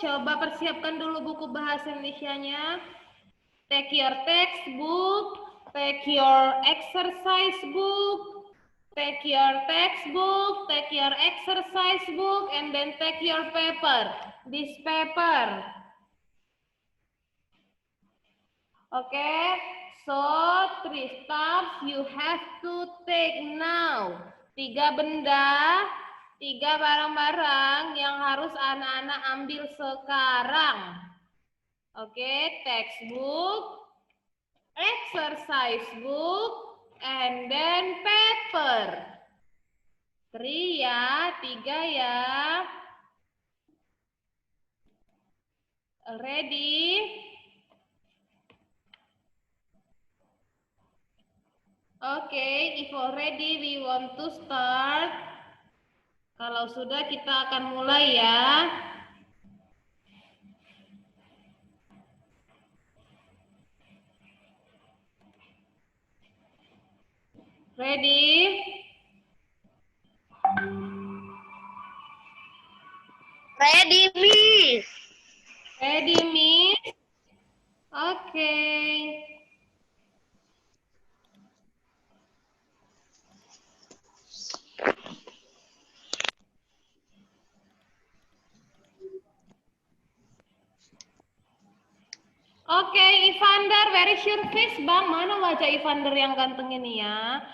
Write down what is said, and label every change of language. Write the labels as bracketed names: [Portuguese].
[Indonesian] Coba persiapkan dulu buku bahasa Indonesianya. [English] Take your textbook, take your exercise book, take your textbook, take your exercise book, and then take your paper. This paper. Okay, so 3 steps you have to take now. [Indonesian] 3 benda, 3 barang-barang yang harus anak-anak ambil sekarang. [English] Okay, textbook, exercise book, and then paper. [Indonesian] 3 ya, 3 ya. [English] Ready? Okay, if already we want to start. [Indonesian] Kalau sudah kita akan mulai ya. [English] Ready? Ready, Miss. Ready, Miss? Okay. Oke, Evander, where is your face, Bang? [Indonesian] Mana wajah Evander yang ganteng ini ya?